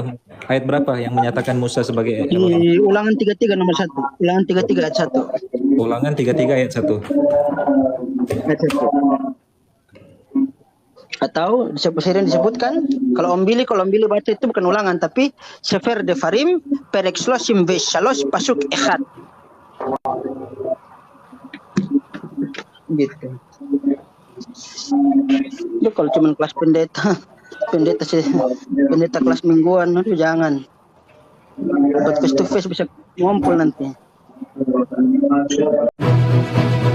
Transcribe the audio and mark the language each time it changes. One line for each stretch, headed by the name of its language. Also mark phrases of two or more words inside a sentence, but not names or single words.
Indonesian: Ayat berapa yang menyatakan Musa sebagai Elohim? Di Ulangan 33 nomor 1. Ulangan 33 ayat 1. Ulangan 33 ayat 1. Ayat 1. Atau disebutkan kalau Om Billy baca itu bukan ulangan tapi Sefer Devarim
Hebrew: פרק 33 פסוק אחד.
Indonesian: Gitu. Itu kalau cuma kelas pendeta pendeta kelas mingguan, aduh jangan. Buat
English: face to face
Indonesian: bisa ngumpul nanti.